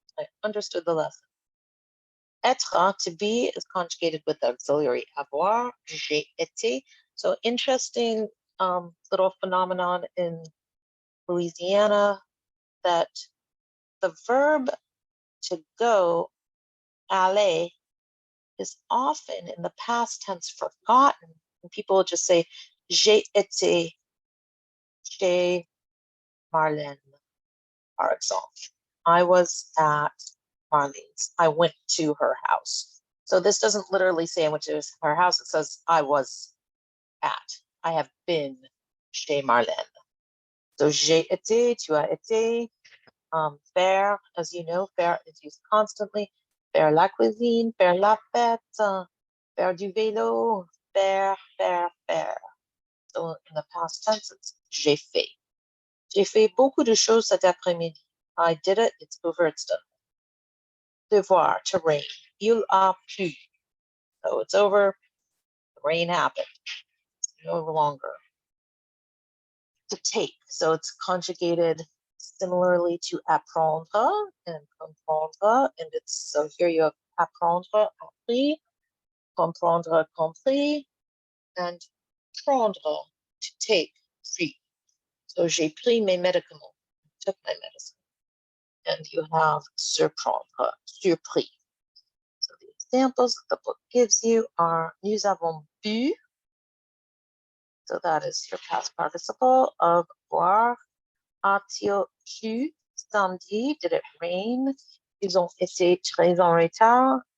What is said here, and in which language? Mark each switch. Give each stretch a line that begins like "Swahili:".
English: I understood the lesson. Être, to be, is conjugated with the auxiliary avoir.
French: J'ai été.
English: So interesting little phenomenon in Louisiana that the verb to go, aller, is often in the past tense forgotten.
French: And people will just say, j'ai été chez Marlène, par exemple.
English: I was at Marlene's. I went to her house. So this doesn't literally say I went to her house. It says I was at. I have been chez Marlène.
French: So j'ai été, tu as été. Faire,
English: as you know,
French: faire
English: is used constantly.
French: Faire la cuisine, faire la fête, faire du vélo, faire, faire, faire.
English: So in the past tense, it's j'ai fait.
French: J'ai fait beaucoup de choses cet après-midi.
English: I did it, it's over, it's done. Devoir, to rain.
French: Il a plu.
English: So it's over, the rain happened. It's no longer. To take, so it's conjugated similarly to apprendre and comprendre, and it's, so here you have apprendre, appris, comprendre, compris, and prendre, to take, pris. So
French: j'ai pris mes médicaments,
English: took my medicine. And you have surprendre, surpris. So the examples that the book gives you are
French: nous avons bu.
English: So that is your past participle of boire.
French: A-t-il plu samedi?
English: Did it rain?
French: Ils ont été très en retard.